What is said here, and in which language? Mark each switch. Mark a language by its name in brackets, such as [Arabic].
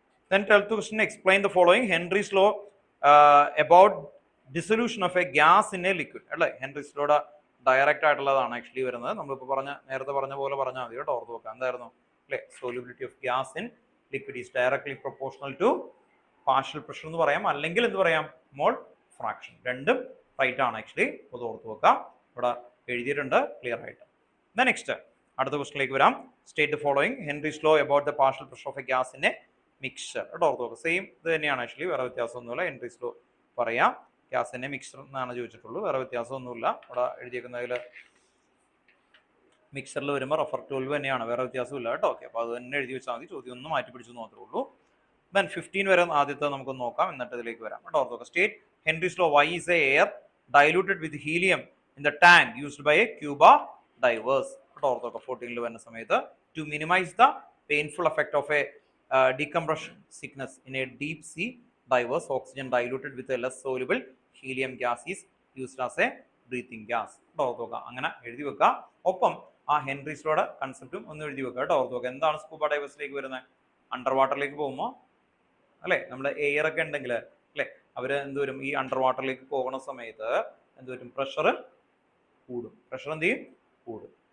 [English] Then 12th question, explain the following. Henry's law about dissolution of a gas in a liquid. [Malayalam] അല്ലേ? Henry's law direct ആയിട്ടുള്ളതാണ് actually വരുന്നത്. നമ്മളിപ്പോൾ നേരത്തെ പറഞ്ഞ പോലെ പറഞ്ഞാൽ മതി. കേട്ടോ, ഓർത്ത് നോക്കാം. എന്തായിരുന്നു അല്ലേ? [English] solubility of gas in liquid is directly proportional to partial pressure [Malayalam] എന്ന് പറയാം, അല്ലെങ്കിൽ എന്ത് പറയാം? Mole fraction. രണ്ടും റൈറ്റ് ആണ് ആക്ച്വലി. അത് ഓർത്ത് നോക്കാം. ഇവിടെ എഴുതിയിട്ടുണ്ട് ക്ലിയർ ആയിട്ട്. നെക്സ്റ്റ് അടുത്ത ക്വസ്റ്റിലേക്ക് വരാം. [English] State the following. Henry's law about the partial pressure of a gas in a mixture. [Malayalam] കേട്ടോ, ഓർത്ത് നോക്കാം. സെയിം ഇത് തന്നെയാണ് ആക്ച്വലി, വേറെ വ്യത്യാസമൊന്നുമില്ല. ഹെൻറീസ് ലോ പറയാം. ഗ്യാസിന്റെ മിക്സർ എന്നാണ് ചോദിച്ചിട്ടുള്ളൂ, വേറെ വ്യത്യാസമൊന്നുമില്ല. ഇവിടെ എഴുതിയേക്കുന്നതിൽ മിക്സറിൽ വരുമ്പോൾ റഫർ 12 തന്നെയാണ്, വേറെ വ്യത്യാസമില്ല. കേട്ടോ, ഓക്കെ. അപ്പോൾ അത് തന്നെ എഴുതി വെച്ചാൽ മതി. ചോദ്യം ഒന്ന് മാറ്റി പിടിച്ചു മാത്രമേ ഉള്ളൂ. ദെൻ 15 വരെ ആദ്യത്തെ നമുക്കൊന്ന് നോക്കാം, എന്നിട്ട് ഇതിലേക്ക് വരാം. കേട്ടോ, ഓർത്ത് നോക്കാം. [English] State Henry's law. Why is a air diluted with helium in the tank used by a scuba divers. [Malayalam] ഓർത്തോക്കെ 14 വരുന്ന സമയത്ത് [English] to minimize the painful effect of a decompression sickness in a deep sea divers, oxygen diluted with a less soluble helium gas is used as a breathing gas. [Malayalam] ഓർത്തോക്ക അങ്ങനെ എഴുതി വെക്കുക. ഒപ്പം ആ ഹെൻറിസ്ലോയുടെ കൺസെപ്റ്റും ഒന്ന് എഴുതി വെക്കുക കേട്ടോ. ഓർത്തോക്ക എന്താണ് സ്കൂബ ഡൈവേഴ്സിലേക്ക് വരുന്നത്? അണ്ടർ വാട്ടറിലേക്ക് പോകുമ്പോൾ അല്ലെ നമ്മൾ എയർ ഒക്കെ ഉണ്ടെങ്കിൽ അല്ലെ അവര് എന്തുവരും ഈ അണ്ടർ വാട്ടറിലേക്ക് പോകുന്ന സമയത്ത് എന്തുവരും പ്രഷർ കൂടും. പ്രഷർ എന്ത് ചെയ്യും? കൂടും.